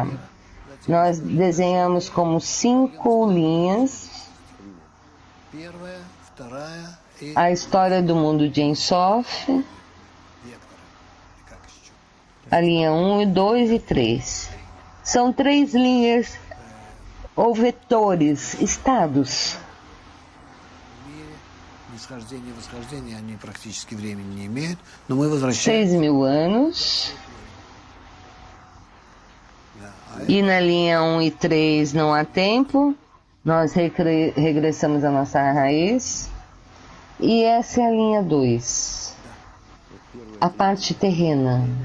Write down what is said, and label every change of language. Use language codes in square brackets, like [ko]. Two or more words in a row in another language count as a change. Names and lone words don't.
[pt] Nós desenhamos como 5 linhas a história do mundo de Ensof, a linha 1, 2 e 3. São 3 linhas ou vetores, estados. [ru] Нисхождение и восхождение, они практически времени не имеют, но мы возвращаемся. [pt] 6.000 anos. E na linha 1 e 3 não há tempo. Nós regressamos à nossa raiz. E essa é a linha 2. A parte terrena.